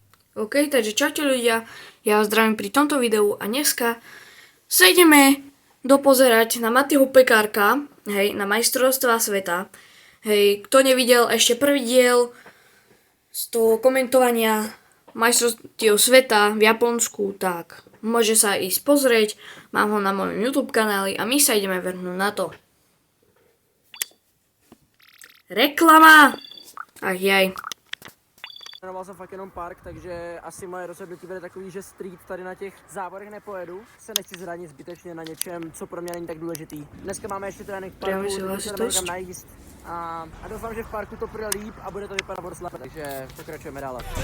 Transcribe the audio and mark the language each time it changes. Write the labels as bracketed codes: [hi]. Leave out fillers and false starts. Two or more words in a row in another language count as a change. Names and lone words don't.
[sk] OK, takže čaute ľudia, ja vás zdravím pri tomto videu a dneska sa ideme dopozerať na Mattyho Pekárka, hej, na majstrovstvá sveta. Hej, kto nevidel ešte prvý diel z toho komentovania majstrovstiev sveta v Japonsku, tak môže sa ísť pozrieť, mám ho na mojom YouTube kanáli a my sa ideme vrhnúť na to. Reklama! Ach jaj. [cs] Jmenoval jsem fakt jenom park, takže asi moje rozhodnutí bude takový, že street tady na těch závodech nepojedu. Se nechci zranit zbytečně na něčem, co pro mě není tak důležitý. Dneska máme ještě trénink v parku, se jdeme někam najíst a doufám, že v parku to půjde líp a bude to vypadat moc lépe, takže pokračujeme dále.